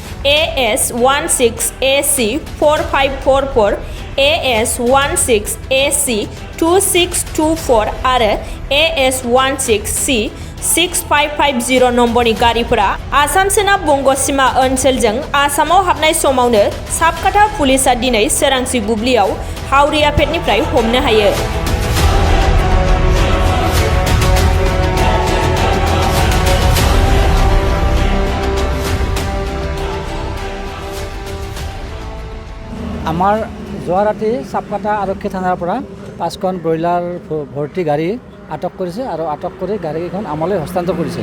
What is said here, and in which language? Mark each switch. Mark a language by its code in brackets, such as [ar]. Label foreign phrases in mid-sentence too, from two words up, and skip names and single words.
[brx] AS16AC4544 AS16AC2624 आरो AS16C6550 नम्बरनि गारिफोरा आसाम सोनाब बंग सीमा ओनसोलजों आसामाव हाबनाय समावनो साबकाटा पुलिसा दिनै सोरांसि बुब्लियाव हावरियापेटनिफ्राय हमनो हायो। [as] আমাৰ যোৱা ৰাতি সাবকাটা আৰক্ষী থানাৰ পৰা 5খন ব্ৰইলাৰ ভৰ্তি গাড়ী আটক কৰিছে আৰু আটক কৰি গাড়ীখন আমালৈ হস্তান্তৰ কৰিছে।